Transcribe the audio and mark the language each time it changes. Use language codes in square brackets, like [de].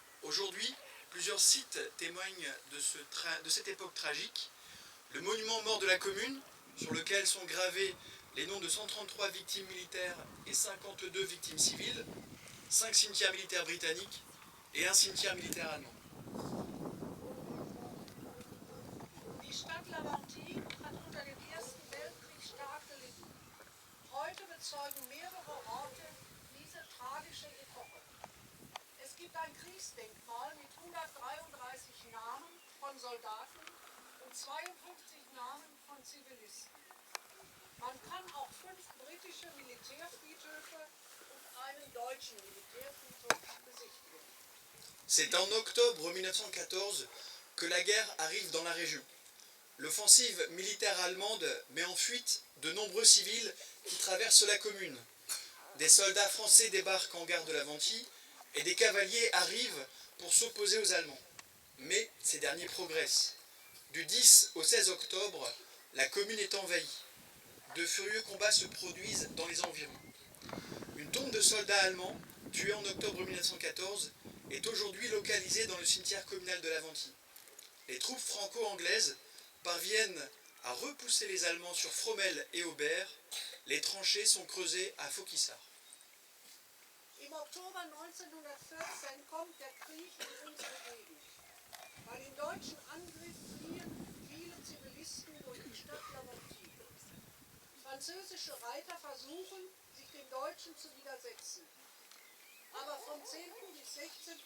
[fr] Aujourd'hui, plusieurs sites témoignent de cette époque tragique. Le monument mort de la commune, sur lequel sont gravés les noms de 133 victimes militaires et 52 victimes civiles, 5 cimetières militaires britanniques et un cimetière militaire allemand. [de] Die Stadt Laventie hat unter dem Ersten Weltkrieg stark gelitten. Heute bezeugen mehrere Orte diese tragische Epoche. Es gibt ein Kriegsdenkmal mit 133 Namen von Soldaten und 52 Namen von Zivilisten. Man kann auch 5 britische Militärfriedhöfe und einen deutschen Militärfriedhof besichtigen. [fr] C'est en octobre 1914 que la guerre arrive dans la région. L'offensive militaire allemande met en fuite de nombreux civils qui traversent la commune. Des soldats français débarquent en gare de Laventie et des cavaliers arrivent pour s'opposer aux Allemands. Mais ces derniers progressent. Du 10 au 16 octobre, la commune est envahie. De furieux combats se produisent dans les environs. Une tombe de soldats allemands, tués en octobre 1914, est aujourd'hui localisée dans le cimetière communal de Laventie. Les troupes franco-anglaises parviennent à repousser les Allemands sur Fromelles et Aubert. Les tranchées sont creusées à Fauquissart. [de] Im Oktober 1914 kommt der Krieg in unsere Gegend. Bei den deutschen Angriff fliehen viele Zivilisten durch die Stadt Laventie. Französische Reiter versuchen, sich den Deutschen zu widersetzen. Aber vom 10. bis 16.